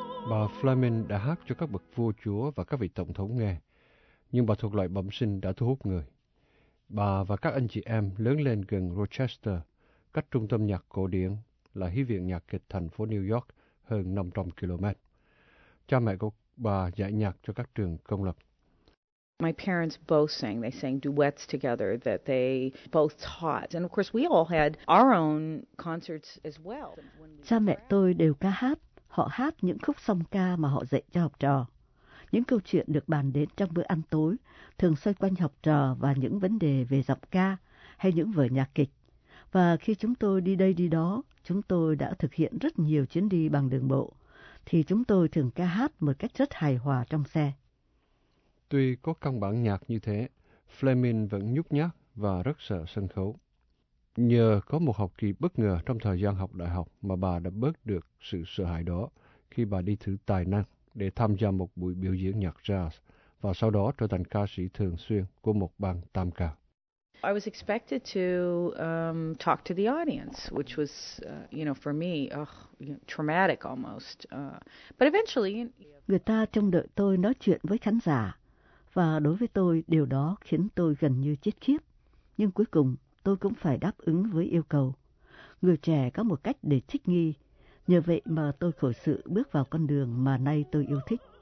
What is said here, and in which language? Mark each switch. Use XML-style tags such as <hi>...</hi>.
<vi>Bà Fleming đã hát cho các bậc vua chúa và các vị tổng thống nghe, nhưng bà thuộc loại bẩm sinh đã thu hút người. Bà và các anh chị em lớn lên gần Rochester, cách trung tâm nhạc cổ điển là hí viện nhạc kịch thành phố New York hơn 500 km. Cha mẹ của bà dạy nhạc cho các trường công lập.</vi> <en>My parents both sang. They sang duets together that they both taught. And of course, we all had our own concerts as well.</en> <vi>Cha mẹ tôi đều ca hát. Họ hát những khúc song ca mà họ dạy cho học trò. Những câu chuyện được bàn đến trong bữa ăn tối thường xoay quanh học trò và những vấn đề về giọng ca hay những vở nhạc kịch. Và khi chúng tôi đi đây đi đó, chúng tôi đã thực hiện rất nhiều chuyến đi bằng đường bộ, thì chúng tôi thường ca hát một cách rất hài hòa trong xe. Tuy có căn bản nhạc như thế, Fleming vẫn nhút nhát và rất sợ sân khấu. Nhờ có một học kỳ bất ngờ trong thời gian học đại học mà bà đã bớt được sự sợ hãi đó khi bà đi thử tài năng để tham gia một buổi biểu diễn nhạc jazz và sau đó trở thành ca sĩ thường xuyên của một ban tam ca.</vi> <en>I was expected to talk to the audience, which was, you know, for me, traumatic almost. But eventually,</en> <vi>người ta trông đợi tôi nói chuyện với khán giả và đối với tôi điều đó khiến tôi gần như chết khiếp. Nhưng cuối cùng tôi cũng phải đáp ứng với yêu cầu. Người trẻ có một cách để thích nghi. Nhờ vậy mà tôi khởi sự bước vào con đường mà nay tôi yêu thích.</vi>